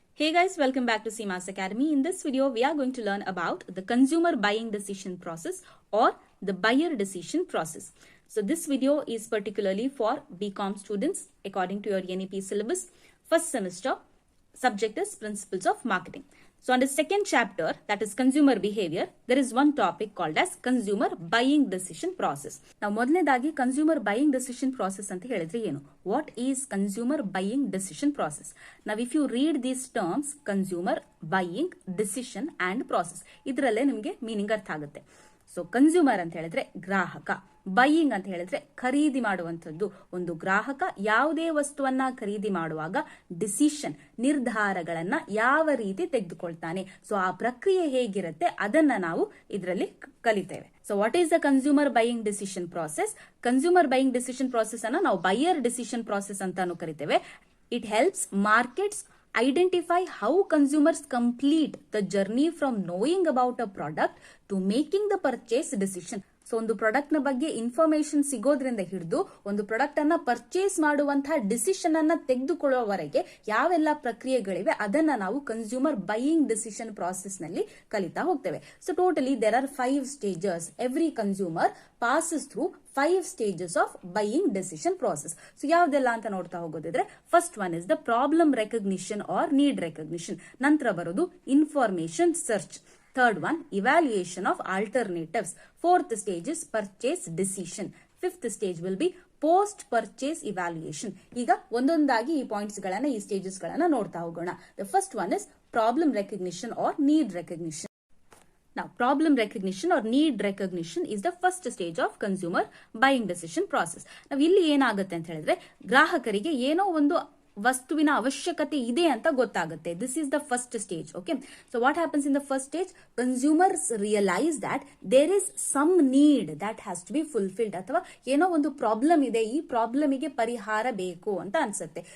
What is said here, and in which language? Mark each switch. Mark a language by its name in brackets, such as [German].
[English] Hey guys, welcome back to CMAS Academy. In this video, we are going to learn about the consumer buying decision process or the buyer decision process. So this video is particularly for BCom students according to your NEP syllabus. First semester, subject is Principles of Marketing. So on the second chapter, that is consumer behavior, there is one topic called as consumer buying decision process. [Kannada] ನಾವು ಮೊದಲನೇದಾಗಿ consumer buying decision process ಅಂತ ಹೇಳಿದ್ರೆ ಏನು? [English] What is consumer buying decision process? [Kannada] ನಾವು [English] if you read these terms [Kannada] consumer buying decision and process, ಇದರಲ್ಲೇ ನಿಮಗೆ meaning ಅರ್ಥ ಆಗುತ್ತೆ. ಸೊ ಕನ್ಸ್ಯೂಮರ್ ಅಂತ ಹೇಳಿದ್ರೆ ಗ್ರಾಹಕ, ಬೈಯಿಂಗ್ ಅಂತ ಹೇಳಿದ್ರೆ ಖರೀದಿ ಮಾಡುವಂಥದ್ದು. ಒಂದು ಗ್ರಾಹಕ ಯಾವುದೇ ವಸ್ತುವನ್ನ ಖರೀದಿ ಮಾಡುವಾಗ ಡಿಸಿಷನ್, ನಿರ್ಧಾರಗಳನ್ನ ಯಾವ ರೀತಿ ತೆಗೆದುಕೊಳ್ತಾನೆ, ಸೊ ಆ ಪ್ರಕ್ರಿಯೆ ಹೇಗಿರುತ್ತೆ ಅದನ್ನ ನಾವು ಇದರಲ್ಲಿ ಕಲಿತೇವೆ. So [English] What is the consumer buying decision process? [Kannada] Consumer buying decision process ಅನ್ನ ನಾವು ಬೈಯರ್ ಡಿಸಿಷನ್ ಪ್ರಾಸೆಸ್ ಅಂತಾನು ಕರಿತೇವೆ. [English] It helps markets identify how consumers complete the journey from knowing about a product to making the purchase decision. [Kannada] So ಒಂದು product ನ ಬಗ್ಗೆ information ಸಿಗೋದ್ರಿಂದ ಹಿಡಿದು ಒಂದು ಪ್ರಾಡಕ್ಟ್ ಅನ್ನ ಪರ್ಚೇಸ್ ಮಾಡುವಂತಹ ಡಿಸಿಷನ್ ಅನ್ನ ತೆಗೆದುಕೊಳ್ಳುವವರೆಗೆ ಯಾವೆಲ್ಲ ಪ್ರಕ್ರಿಯೆಗಳಿವೆ ಅದನ್ನ ನಾವು ಕನ್ಸ್ಯೂಮರ್ ಬೈಯಿಂಗ್ ಡಿಸಿಷನ್ ಪ್ರಾಸೆಸ್ ನಲ್ಲಿ ಕಲಿತಾ ಹೋಗ್ತೇವೆ. [English] So totally there are 5 stages. Every consumer passes through 5 stages of buying decision process. So [Kannada] ಯಾವ್ದೆಲ್ಲ ಅಂತ ನೋಡ್ತಾ ಹೋಗೋದಿದ್ರೆ, [English] First one is the problem recognition or need recognition. [Kannada] ನಂತರ ಬರೋದು information search. [English] Third one, evaluation of alternatives. Fourth stage is purchase decision. Fifth stage will be post purchase evaluation. [Kannada] ಈಗ ಒಂದೊಂದಾಗಿ ಈ points ಗಳನ್ನ, ಈ stages ಗಳನ್ನ ನೋಡ್ತಾ ಹೋಗೋಣ. [English] The first one is problem recognition or need recognition. Now, problem recognition or need recognition is the first stage of consumer buying decision process. [Kannada] ನಾವು ಇಲ್ಲಿ ಏನಾಗುತ್ತೆ ಅಂತ ಹೇಳಿದ್ರೆ, ಗ್ರಾಹಕರಿಗೆ ಏನೋ ಒಂದು ವಸ್ತುವಿನ ಅವಶ್ಯಕತೆ ಇದೆ ಅಂತ ಗೊತ್ತಾಗುತ್ತೆ. [English] This is the first stage. Okay, so what happens in the first stage? Consumers realise that there is some need that has to be fulfilled, [Kannada] ಅಥವಾ ಏನೋ ಒಂದು ಪ್ರಾಬ್ಲಮ್ ಇದೆ, ಈ ಪ್ರಾಬ್ಲಮಿಗೆ ಪರಿಹಾರ ಬೇಕು ಅಂತ ಅನ್ಸುತ್ತೆ.